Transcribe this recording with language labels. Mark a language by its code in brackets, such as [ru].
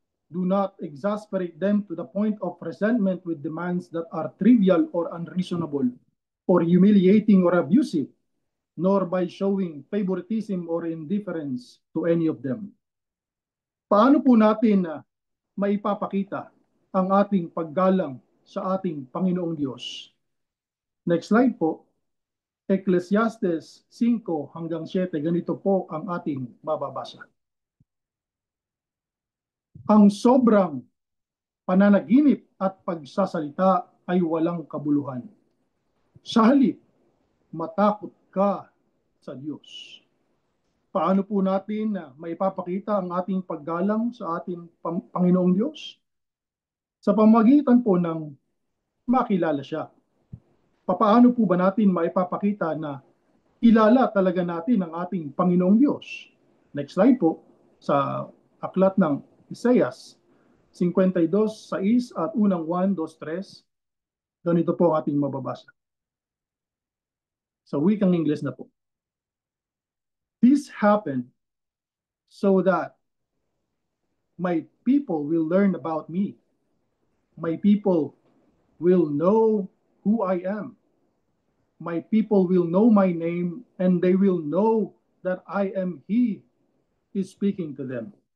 [en] Do not exasperate them to the point of resentment with demands that are trivial or unreasonable, or humiliating or abusive, nor by showing favoritism or indifference to any of them. [tl] Paano po natin maipapakita ang ating paggalang sa ating Panginoong Diyos? Next slide po. Ecclesiastes 5 hanggang 7, ganito po ang ating mababasa. Ang sobrang pananaginip at pagsasalita ay walang kabuluhan. Sa halip, matakot ka sa Diyos. Paano po natin maipapakita ang ating paggalang sa ating Panginoong Diyos? Sa pamamagitan po ng makilala siya. Paano po ba natin maipapakita na kilala talaga natin ang ating Panginoong Diyos? Next slide po, sa aklat ng Isaias 52:6 at unang 1, 2, 3, ganito po ang ating mababasa. Sa wikang Ingles na po. [en] This happened so that my people will learn about me. My people will know who I am. My people will know my name, and they will know that I am He is speaking to them.